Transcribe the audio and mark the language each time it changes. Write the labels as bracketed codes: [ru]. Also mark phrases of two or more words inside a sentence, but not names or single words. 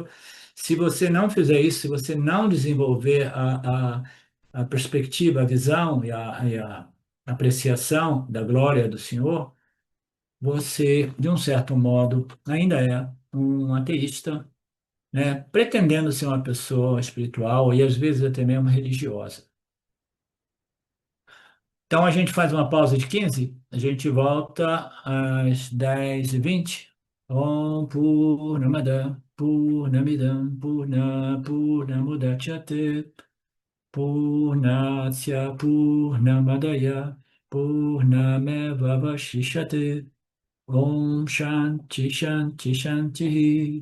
[pt] Se você não fizer isso, se você não desenvolver a perspectiva, a visão e a apreciação da glória do Senhor, você, de um certo modo, ainda é um ateísta, né, pretendendo ser uma pessoa espiritual e às vezes até mesmo religiosa. Então a gente faz uma pausa de 15, a gente volta às 10h20. [sa] Om Purnamada Purnamidam Purnamudachyate Purnasya Purnamadaya Purnameva Vashishyate. Om Shanti Shanti Shanti.